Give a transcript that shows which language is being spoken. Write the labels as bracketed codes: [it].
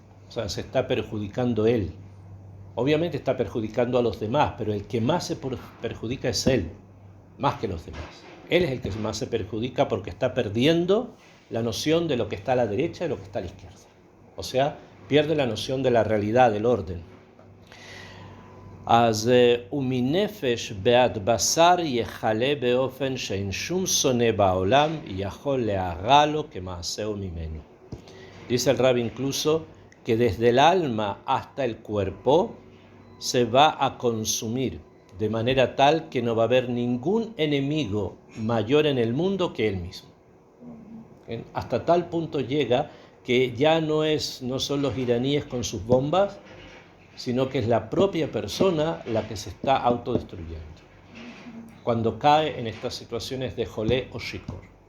[es] O sea, se está perjudicando él. Obviamente está perjudicando a los demás, pero el que más se perjudica es él, más que los demás. Él es el que más se perjudica porque está perdiendo la noción de lo que está a la derecha y lo que está a la izquierda. O sea, pierde la noción de la realidad, del orden. [he] אז ומנפש בעד בשר יחלה באופן שאין שום שונא בעולם יכול להרע לו כמעשהו ממנו. [es] Dice el Rabbi incluso que desde el alma hasta el cuerpo se va a consumir de manera tal que no va a haber ningún enemigo mayor en el mundo que él mismo. Hasta tal punto llega que ya no son los iraníes con sus bombas, sino que es la propia persona la que se está autodestruyendo cuando cae en estas situaciones de Jolé o Shikor.